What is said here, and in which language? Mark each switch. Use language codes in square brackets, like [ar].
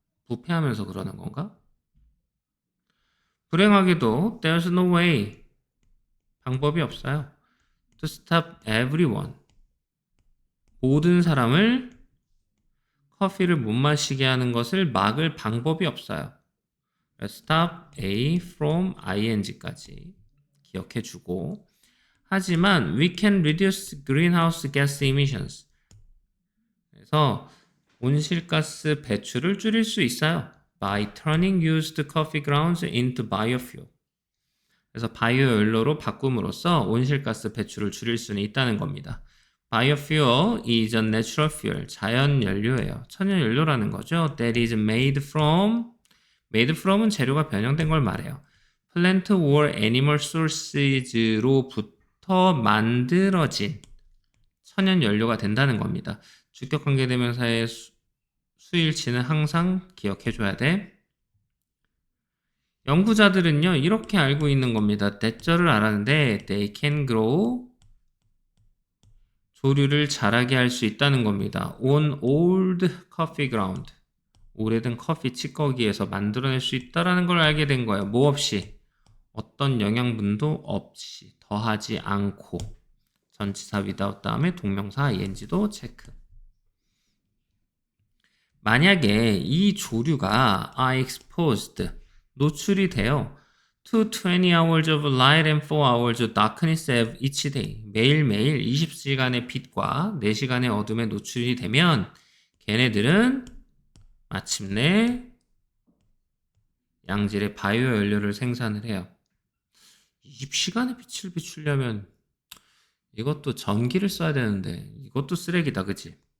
[ko] 부패하면서 그러는 건가? 불행하게도 [en] there's no way [ko] 방법이 없어요. [en] to stop everyone [ko] 모든 사람을 커피를 못 마시게 하는 것을 막을 방법이 없어요. stop A from ing까지 기억해주고 하지만 [en] we can reduce greenhouse gas emissions [ko] 그래서 온실가스 배출을 줄일 수 있어요. [en] by turning used coffee grounds into biofuel. [ko] 그래서 바이오 연료로 바꿈으로써 온실가스 배출을 줄일 수는 있다는 겁니다. [en] Biofuel is a natural fuel. [ko] 자연 연료예요. 천연 연료라는 거죠. [en] That is made from [ko] 은 재료가 변형된 걸 말해요. [en] Plant or animal sources [ko] 로부터 만들어진 천연 연료가 된다는 겁니다. 주격 관계대명사의 수일치는 항상 기억해줘야 돼. 연구자들은요 이렇게 알고 있는 겁니다. 대절을 알았는데 [en] they can grow [ko] 조류를 자라게 할 수 있다는 겁니다. [en] on old coffee ground [ko] 오래된 커피 찌꺼기에서 만들어낼 수 있다는 걸 알게 된 거예요. 뭐 없이 어떤 영양분도 없이 더하지 않고 전치사 without 다음에 동명사 ing도 체크. 만약에 이 조류가 [en] are exposed [ko] 노출이 돼요. [en] to 20 hours of light and 4 hours of darkness each day. [ko] 매일매일 20시간의 빛과 4시간의 어둠에 노출이 되면 걔네들은 마침내 양질의 바이오 연료를 생산을 해요. 20시간의 빛을 비추려면 이것도 전기를 써야 되는데 이것도 쓰레기다, 그치?